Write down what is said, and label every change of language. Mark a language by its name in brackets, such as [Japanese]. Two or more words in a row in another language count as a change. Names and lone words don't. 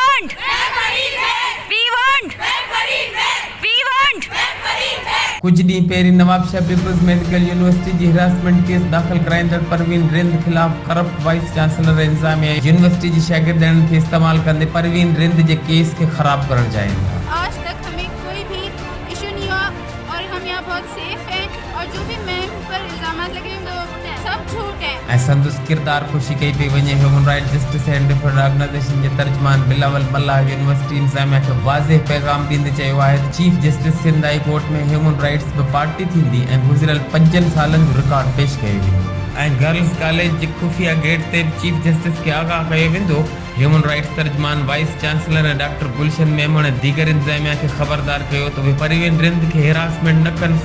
[English] want! We want! We want! [Sindhi] कुछ ॾींहं पहिरीं नवाबशाह पीपल्स मेडिकल यूनिवर्सिटी जी [English] harassment case [Sindhi] दाख़िल कराईंदड़ परवीन रिंद ख़िलाफ़ [English] corrupt vice chancellor [Sindhi] इंतिज़ामिया यूनिवर्सिटी जी शागिर्दनि खे इस्तेमालु कंदे परवीन रिंद जे केस खे ख़राब करणु चाहिनि था। [Urdu] آج تک ہمیں کوئی بھی ایشو نہیں ہوا اور ہم یہاں بہت سیف ہیں اور جو بھی میم پر الزام لگے ہیں وہ سب جھوٹ ہے. [Sindhi] ऐं संदसि किरदार ख़ुशी कई पई वञे। ह्यूमन राइट जस्टिस एंड डिफेंड ऑर्गेनाइजेशन जे तर्जमान बिलावल मल्लाह यूनिवर्सिटी इंतिज़ामिया खे वाज़ेह पैगाम ॾींदे चयो आहे त [English] chief justice [Sindhi] सिंध हाई कोर्ट में [English] human rights [Sindhi] बि पार्टी थींदी ऐं गुज़िरियल 5 सालनि जो रिकॉर्ड पेश कयो वेंदो ऐं [English] girls college [Sindhi] जे खुफ़िया गेट ते [English] chief justice [Sindhi] खे आगाह कयो वेंदो। [English] human rights [Sindhi] तर्जमान [English] vice chancellor [Sindhi] ऐं डॉक्टर गुलशन मेमण ऐं दीगर इंतिज़ामिया खे ख़बरदार कयो त उहे परवीन रिंद खे हिरासमेंट न कनि।